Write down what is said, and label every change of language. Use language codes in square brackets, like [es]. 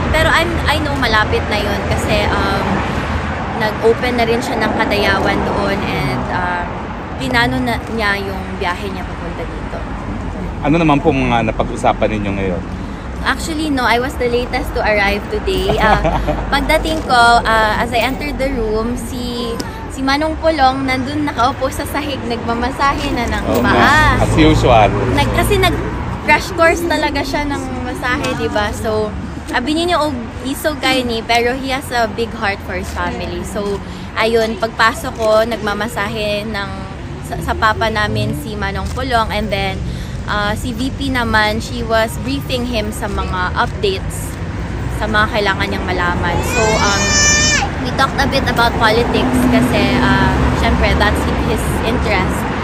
[tl] Pero [en] I know [tl] malapit na yun kasi nag-open na rin siya ng Kadayawan doon and pinano na niya yung biyahe niya papunta dito. Ano naman po mga napag-usapan ninyo ngayon? [en] Actually, no, I was the latest to arrive today. [tl] Pagdating ko, [en] as I entered the room, [tl] si Manong Pulong nandun nakaupo sa sahig, nagmamasahe na ng paa. [en] As usual. [tl] Kasi nag-crash course talaga siya ng masahe, diba? [en] So, [ceb] abinin niyo, isog kayo ni, [en] pero he has a big heart for his family. [tl] So, ayun, pagpasok ko, nagmamasahe sa papa namin si Manong Pulong, and then, si VP naman, [en] she was briefing him [tl] sa mga updates sa mga kailangan niyang malaman. [en] So, we talked a bit about politics [tl] kasi, syempre, [en] that's his interest.